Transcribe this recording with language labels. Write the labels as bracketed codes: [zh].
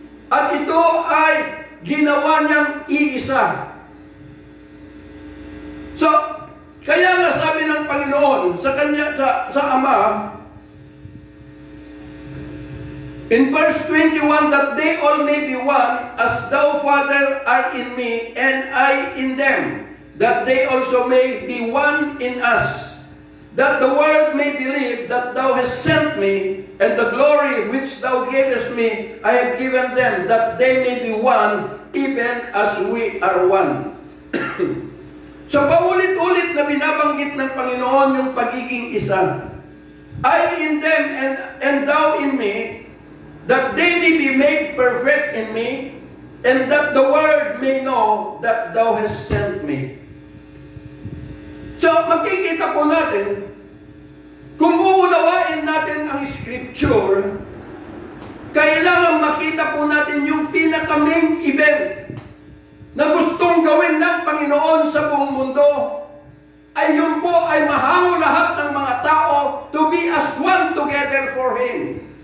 [tl] At ito ay ginawa niyang iisa. So, kaya nga sabi ng Panginoon sa kanya, sa Ama, [en] in verse 21, that they all may be one, as thou, Father, art in me, and I in them, that they also may be one in us, that the world may believe that thou hast sent me, and the glory which thou gavest me, I have given them, that they may be one, even as we are one. [tl] So, paulit-ulit na binabanggit ng Panginoon yung pagiging isa. [en] I in them and thou in me, that they may be made perfect in me, and that the world may know that thou hast sent me. [tl] So, makikita po natin, kung uunawain natin ang Scripture, kailangan makita po natin yung pinaka-main event na gustong gawin ng Panginoon sa buong mundo, ay yun po ay mahango lahat ng mga tao [en] to be as one together for Him.